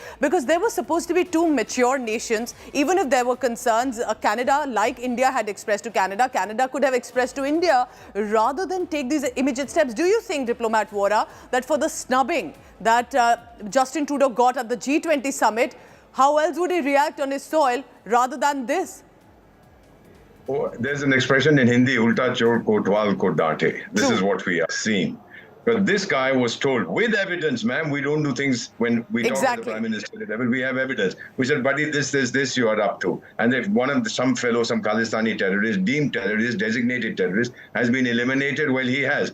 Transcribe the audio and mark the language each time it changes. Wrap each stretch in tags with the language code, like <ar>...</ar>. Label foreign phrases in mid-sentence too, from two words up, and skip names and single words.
<en>Because there were supposed to be two mature nations. Even if there were concerns, Canada, like India had expressed to Canada, Canada could have expressed to India rather than take these immediate steps. Do you think, Diplomat Vohra, that for the snubbing that Justin Trudeau got at the G20 summit, how else would he react on his soil rather than this? Oh, there's an expression in Hindi,</en> <hi>ulta chor kotwal ko dante.</hi> <en>This is what we are seeing. But this guy was told with evidence, ma'am, we don't do things when we talk to the Prime Minister level, we have evidence. We said, buddy, this you are up to. And if some fellow, some Khalistani terrorist, deemed terrorist, designated terrorist, has been eliminated, well, he has.</en>